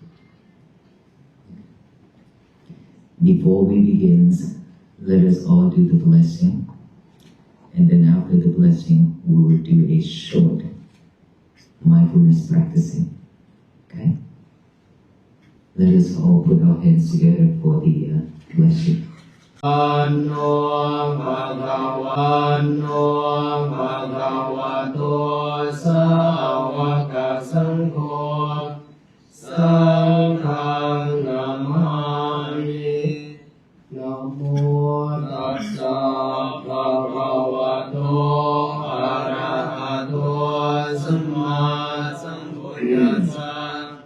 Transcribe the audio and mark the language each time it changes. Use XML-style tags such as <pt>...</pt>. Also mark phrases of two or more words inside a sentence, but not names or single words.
<en>Before we begin, let us all do the blessing. And then after the blessing, we will do a short mindfulness practicing. Okay? Let us all put our hands together for the blessing.</en> <pi>Anno bhagavato sāvaka saṅgho saṅghang namāmi. Namo tassa bhagavato arahato samma sambuddhassa.</pi>